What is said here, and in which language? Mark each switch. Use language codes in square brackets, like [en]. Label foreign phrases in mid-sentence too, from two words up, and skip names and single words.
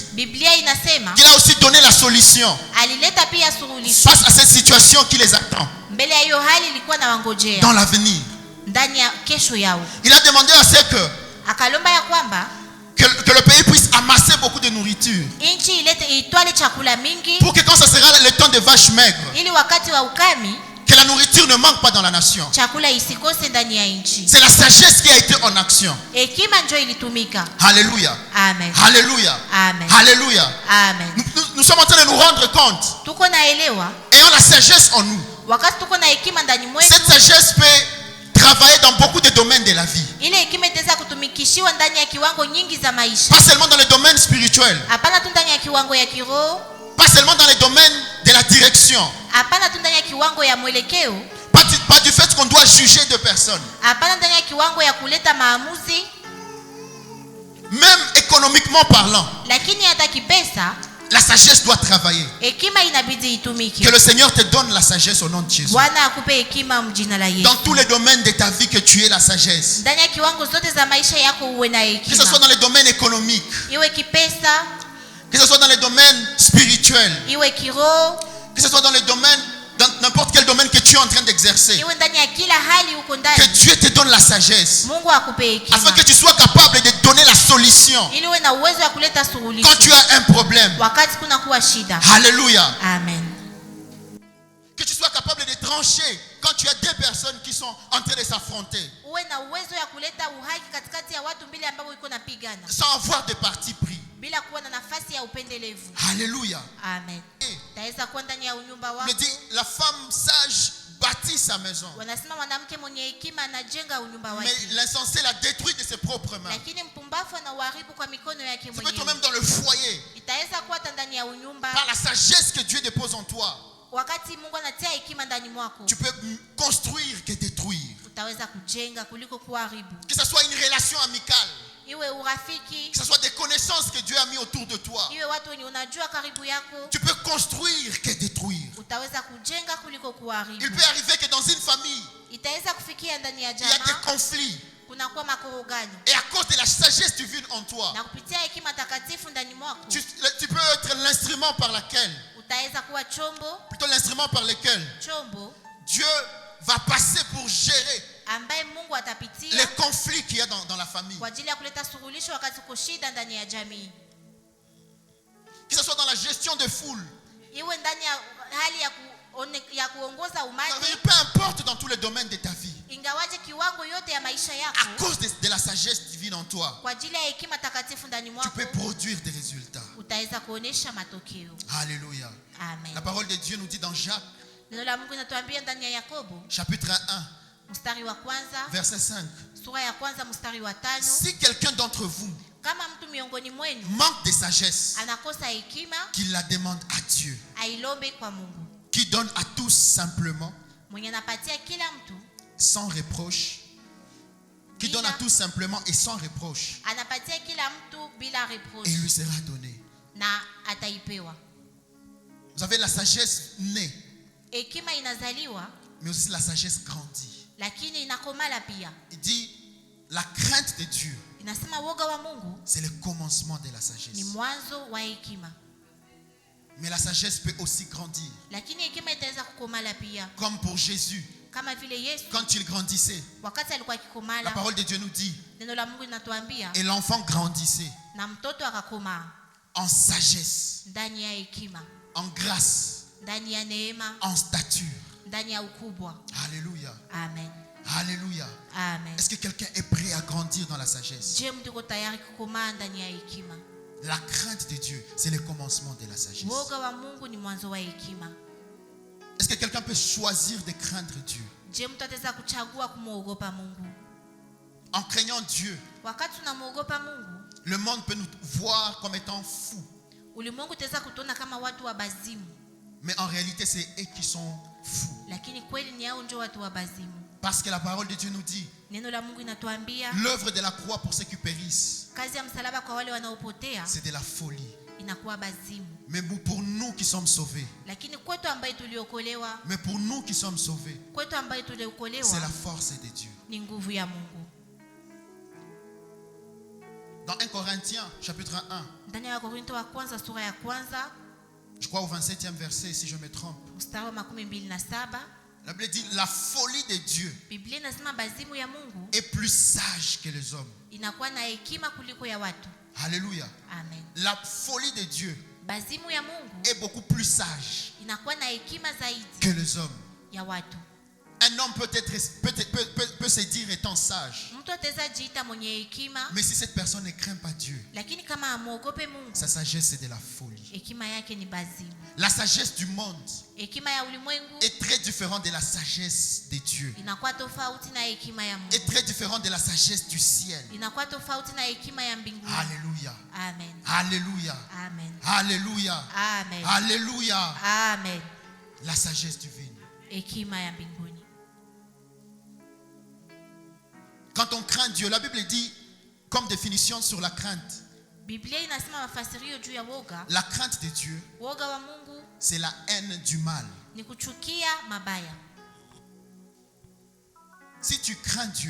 [sw] Biblia inasema [fr] qu'il a aussi donné la solution [sw] alileta pia suluhisho. [fr] face à cette situation qui les attend [sw] Mbele ya hiyo hali ilikuwa na wangojea [fr] dans l'avenir. [sw] ndani ya kesho yao. [fr] Il a demandé à ce [sw] Akalomba ya kwamba [fr] que le pays puisse amasser beaucoup de nourriture [sw] nchi ilete itwale chakula mingi, [fr] pour que quand ça sera le temps des vaches maigres, [sw] ili wakati wa ukami [fr] que la nourriture ne manque pas dans la nation. [sw] chakula isikose ndani ya nchi. [fr] C'est la sagesse qui a été en action. [sw] Hekima ndio ilitumika. [fr] Alléluia. [sw] Amen. [fr] Alléluia. [sw] Amen. [fr] Alléluia. [sw] Amen. [fr] Nous sommes en train de nous rendre compte, [sw] Tuko naelewa [fr] ayant la sagesse en nous. [sw] wakati tuko na hekima ndani mwetu, [fr] Cette sagesse peut travailler dans beaucoup de domaines de la vie. [sw] ile hekima itaweza kutumikishiwa ndani ya kiwango nyingi za maisha. [fr] Pas seulement dans les domaines spirituels, [sw] Hapana tu ndani ya kiwango ya kiroho, [fr] pas seulement dans les domaines de la direction, [sw] hapana tu ndani ya kiwango ya mwelekeo, [fr] pas du fait qu'on doit juger de personnes. [sw] hapana ndani ya kiwango ya kuleta maamuzi, [fr] Même économiquement parlant, [sw] lakini hata kipesa [fr] la sagesse doit travailler. [sw] hekima inabidi itumike. [fr] Que le Seigneur te donne la sagesse au nom de Jésus. [sw] Bwana akupe hekima mjina la Yesu. [fr] Dans tous les domaines de ta vie, que tu aies la sagesse. [sw] Ndani ya kiwango zote za maisha yako uwe na [fr] Que ce soit [sw] hekima. [fr] dans les domaines économiques, [sw] Iwe kipesa, [fr] que ce soit dans les domaines spirituels, [sw] iwe kiroho, [fr] que ce soit dans les domaines, dans n'importe quel domaine que tu es en train d'exercer. [sw] iwe ndani ya kila hali uko [fr] Que [sw] ndani. [fr] Dieu te donne la sagesse [sw] Mungu akupe [fr] afin [sw] hekima [fr] que tu sois capable de donner la solution [sw] ili uwe na uwezo wa kuleta [fr] quand [sw] suluhisho [fr] tu as un problème. [sw] wakati kuna kuwa shida. [fr] Alléluia. [sw] Amen. [fr] Que tu sois capable de trancher quand tu as deux personnes qui sont en train de s'affronter [sw] Uwe na uwezo ya kuleta uhaki katikati ya watu mbili ambao iko napigana [fr] sans avoir de parti pris. [sw] bila kuwa na nafasi ya upendelevu. [fr] Alléluia. [sw] Amen. Taweza kuwa ndani ya unyumba [fr] Il [sw] wako. [fr] dit, la femme sage bâtit sa maison, [sw] Wanasema mwanamke mwenye hekima anajenga unyumba [fr] mais [sw] wake, [fr] l'insensé la détruit de ses propres mains. [sw] lakini mpumbavu anauharibu kwa mikono yake [fr] Tu peux [sw] mwenyewe. [fr] toi-même dans le foyer, [sw] Itaweza kuwa hata ndani ya unyumba, [fr] par la sagesse que Dieu dépose en toi, [sw] wakati Mungu anatia hekima ndani mwako, [fr] tu peux construire que détruire. [sw] utaweza kujenga kuliko kuharibu. [fr] Que ce soit une relation amicale, [sw] Iwe urafiki, [fr] que ce soit des connaissances que Dieu a mis autour de toi, [sw] iwe watu wenye unajua karibu yako, [fr] tu peux construire que détruire. [sw] utaweza kujenga kuliko [fr] Il [sw] kuharibu. [fr] peut arriver que dans une famille, [sw] Itaweza kufikia ndani ya [fr] il y a des [sw] jamaa [fr] conflits. [sw] kunakuwa makorogano, [fr] Et à cause de la sagesse divine en toi, [sw] na kupitia hekima takatifu ndani mwako [fr] tu peux être l'instrument par lequel, [sw] utaweza kuwa [fr] plutôt l'instrument par lequel [sw] chombo [fr] Dieu va passer pour gérer [sw] ambaye Mungu atapitia [fr] les conflits qu'il y a dans la famille. [sw] kwa ajili ya kuleta suluhisho wakati uko shida ndani ya jamii. [fr] Que ce soit dans la gestion de foule, [sw] Iwe ndani ya hali ya kuongoza umati, [fr] peu importe dans tous les domaines de ta vie, [sw] ingawaje kiwango yote ya maisha [fr] à [sw] yako, [fr] cause de la sagesse divine en toi, [sw] kwa ajili ya hekima takatifu ndani [fr] tu [sw] mwako [fr] peux produire des résultats. [sw] utaweza kuonesha matokeo. [fr] Alléluia. [sw] Amen. [fr] La parole de Dieu nous dit dans Jacques, [sw] Neno la Mungu linatuambia ndani ya Yakobo [fr] chapitre 1, [sw] mstari wa kwanza, [fr] verset 5. [sw] sura ya kwanza mstari wa 5, [fr] Si quelqu'un d'entre vous [sw] kama mtu miongoni mwenu [fr] manque de sagesse, [sw] anakosa hekima, [fr] qu'il la demande à Dieu, [sw] ailombe kwa Mungu [fr] qui donne à tous simplement, [sw] mwenye anapatia kila mtu, [fr] sans reproche, qui donne à tous simplement et sans reproche, [sw] anapatia kila mtu bila [fr] et [sw] reproche [fr] il lui sera donné. [sw] na ataipewa. [fr] Vous avez la sagesse née, [sw] Hekima inazaliwa [fr] mais aussi la sagesse grandit. [sw] lakini inakomala pia. [fr] Il dit, la crainte de Dieu, [sw] Inasema woga wa Mungu [fr] c'est le commencement de la [sw] ni [fr] sagesse. [sw] mwanzo wa hekima, [fr] Mais la sagesse peut aussi grandir. [sw] lakini hekima itaweza kukomala pia, [fr] Comme pour Jésus, [sw] kama vile Yesu [fr] quand il grandissait, [sw] wakati alikuwa [fr] la [sw] akikomala. [fr] parole de Dieu nous dit, [sw] Neno la Mungu linatuambia [fr] et l'enfant grandissait [sw] na mtoto akakomaa [fr] en sagesse, [sw] ndani ya hekima, [fr] en grâce, [sw] ndani ya neema, [fr] en stature. [sw] ndani ya ukubwa. [fr] Alléluia. [sw] Amen. [fr] Alléluia. [sw] Amen. [fr] Est-ce que quelqu'un est prêt à grandir dans la sagesse? [sw] Je, mtu uko tayari kukomaa ndani ya hekima? [fr] La crainte de Dieu, c'est le commencement de la sagesse. [sw] Woga wa Mungu ni mwanzo wa hekima. [fr] Est-ce que quelqu'un peut choisir de craindre Dieu? [sw] Je, mtu ataweza kuchagua kumwogopa Mungu? [fr] En craignant Dieu, [sw] Wakati tunamwogopa Mungu, [fr] le monde peut nous voir comme étant fous. [sw] ulimwengu utaweza kutuona kama watu wa bazimu. [fr] Mais en réalité, c'est eux qui sont fous. [sw] lakini kweli ni hao ndio watu wabazimu. [fr] Parce que la parole de Dieu nous dit, [sw] Neno la Mungu inatuambia [fr] l'œuvre de la croix pour ceux qui périssent, [sw] kazi ya msalaba kwa wale wanaopotea [fr] c'est de la folie. [sw] inakuwa bazimu, [fr] Mais pour nous qui sommes sauvés, [sw] lakini kwetu ambaye tuliokolewa, [fr] mais pour nous qui sommes sauvés, [sw] kwetu ambaye [fr] c'est [sw] tuliokolewa [fr] la force de Dieu. [sw] ni nguvu ya Mungu. [fr] Dans 1 Corinthiens, chapitre 1, [sw] Ndani ya Wakorintho wa kwanza sura ya kwanza [fr] je crois au 27e verset, si je me trompe, [sw] mstari wa 27, [fr] la Bible dit, la folie de Dieu [sw] Biblia inasema bazimu ya Mungu [fr] est plus sage que les hommes. [sw] inakuwa na hekima kuliko ya watu. [fr] Alléluia. [sw] Amen. [fr] La folie de Dieu [sw] Bazimu ya Mungu [fr] est beaucoup plus sage [sw] inakuwa na hekima zaidi [fr] que les hommes. [sw] ya watu. [fr] Un homme peut se dire étant sage, [sw] Mtu ataweza jiita mwenye hekima, [fr] mais si cette personne ne craint pas Dieu, [sw] lakini kama amuogope Mungu, [fr] sa sagesse c'est de la folie. [sw] hekima yake ni bazimu. [fr] La sagesse du monde [sw] Hekima ya ulimwengu [fr] est très différente de la sagesse de Dieu, [sw] inakuwa tofauti na hekima ya Mungu. [fr] est très différente de la sagesse du ciel. [sw] Inakuwa tofauti na hekima ya mbinguni. [fr] Alléluia. [sw] Amen. [fr] Alléluia. [sw] Amen. [fr] Alléluia. [sw] Amen. [fr] Alléluia. [sw] Amen. [fr] La sagesse divine. [sw] Hekima ya mbinguni. [fr] Quand on craint Dieu, la Bible dit comme définition sur la crainte. [sw] Biblia inasema mafasirio juu ya woga. [fr] La crainte de Dieu, [sw] Woga wa Mungu [fr] c'est la haine du mal. [sw] ni kuchukia mabaya. [fr] Si tu crains Dieu,